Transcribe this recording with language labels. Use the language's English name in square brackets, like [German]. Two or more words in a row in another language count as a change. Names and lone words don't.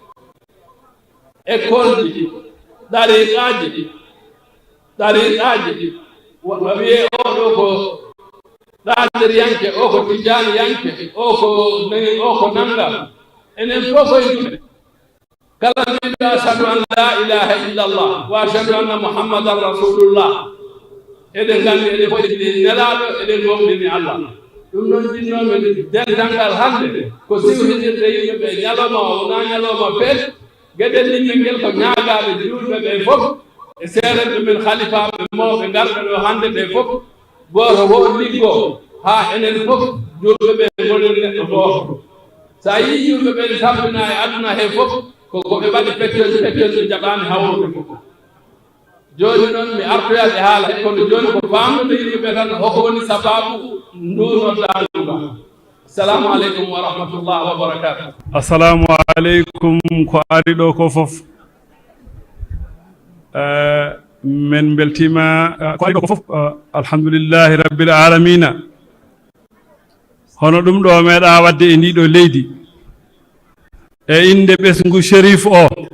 [Fula] école ji ɗariqaji wiye oɗo ko ɗadir yanke o ko tijani yanke o ko nanga enen fof koye julɓe kala mbiɗo [Arabic] أشهد أن لا إله إلا الله وأشهد أن محمدا [Fula] rasulullah eɗen nganndi eɗen foɗiɗi nelaaɗo eɗen gomɗini allah ɗum noon jinnoɓe dental hannde ko siwtinirde yimɓe ɓe ñalawma o wona ñalawma feet gueɗel yimɓe ngel ko ñaagaaɓe julɓe ɓe fof e seerenɓe men halifaɓe mawɓe ngarɓe ɗo hannde ɓe fof gooto wo liggoo haa enen fof julɓe ɓe goniri neɗɗo gooto so a yii yimɓe ɓe tampina e aduna he fof koɓe mbaɗi pettoji ɓe jaɓaani hawrude fof jooni noon mi artoyaɓe haala kono jooni ko famnude yimɓe ɓe tan hoko woni sababu ndunoddaanduga [Arabic] السلام عليكم ورحمة الله وبركاته. السلام عليكم [Fula] ko ari ɗo ko fof men beltima ko ari ɗo ko fof [Arabic] الحمد لله رب العالمين [Fula] hono ɗum ɗo meeɗa wadde e ndiɗo leydi e inde ɓesngu sherif o